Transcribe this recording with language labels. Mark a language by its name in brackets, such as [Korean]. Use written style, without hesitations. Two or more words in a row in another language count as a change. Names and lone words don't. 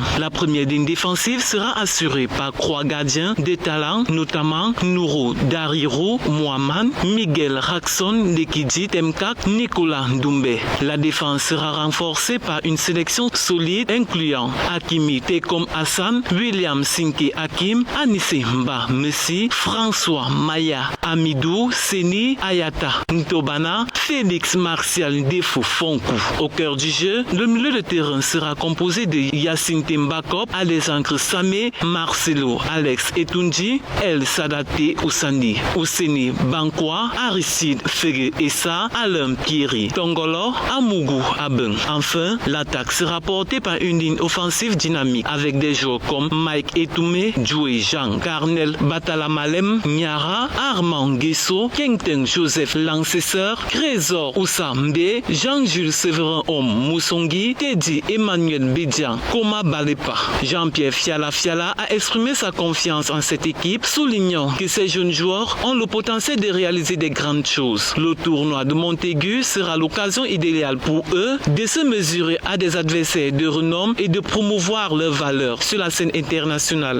[French] La première ligne défensive sera assurée par 3 gardiens de talent, notamment Nouro Dariro, Mohamed, Miguel Raxon, Lekidji Temkak, Nicolas Doumbé. La défense sera renforcée par une sélection solide incluant Hakimi Tekom Hassan, William Sinke Hakim, Anissé Mba Messi, François Maya, Amidou, Seni Ayata, Ntobana, Félix Martial Defo Fonkou. Au cœur du jeu, le milieu de terrain sera composé de Yacine Tembakop, Alexandre Samé, Marcelo, Alex Etunji, El Sadate Oussani, Ousseni Bankwa, Aristide Fege Essa, Alain Kiri, Tongolo, Amougou Aben. Enfin, l'attaque sera portée par une ligne offensive dynamique avec des joueurs comme Mike Etoumé, Djoué Jean, Carnel Batalamalem, Niara, Armand Guesso, Kengten Joseph Lancesseur, Trésor Oussambe, Jean-Jules Séverin Om Moussongi, Teddy Emmanuel Bédian, Koma Balepa. Jean-Pierre Fiala a exprimé sa confiance en cette équipe, soulignant que ces jeunes joueurs ont le potentiel de réaliser des grandes choses. Le tournoi de Montaigu sera l'occasion idéale pour eux de se mesurer à des adversaires de renom et de promouvoir leurs valeurs sur la scène internationale.